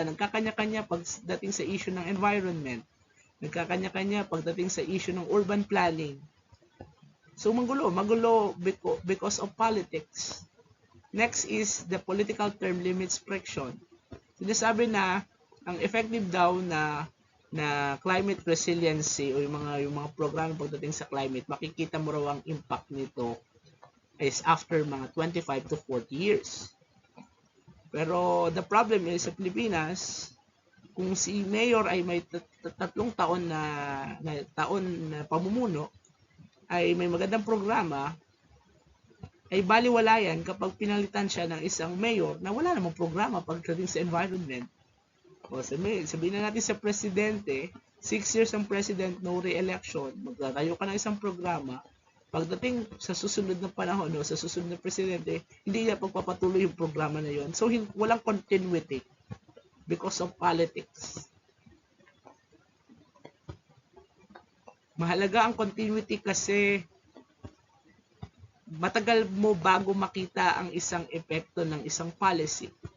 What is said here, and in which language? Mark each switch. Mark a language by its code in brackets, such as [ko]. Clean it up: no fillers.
[tl] Nagkakanya-kanya pagdating sa issue ng environment. Nagkakanya-kanya pagdating sa issue ng urban planning. [en] So [tl] magulo [en] because of politics. Next is the political term limits friction. [tl] Sinasabi na ang effective daw na climate resiliency o yung mga programa pagdating sa climate, makikita mo raw ang impact nito is after mga 25 to 40 years. Pero the problem is sa Pilipinas, kung si mayor ay may 3 taon na pamumuno, ay may magandang programa, ay baliwala yan kapag pinalitan siya ng isang mayor na wala namang programa pagdating sa environment. O sabihin na natin sa presidente, 6 years ang president, no re-election, magtatayo ka ng isang programa, pagdating sa susunod na panahon o sa susunod na presidente, hindi niya pagpapatuloy yung programa na yon. [en] So [tl] walang [en] continuity because of politics. [tl] Mahalaga ang continuity kasi matagal mo bago makita ang isang epekto ng isang policy.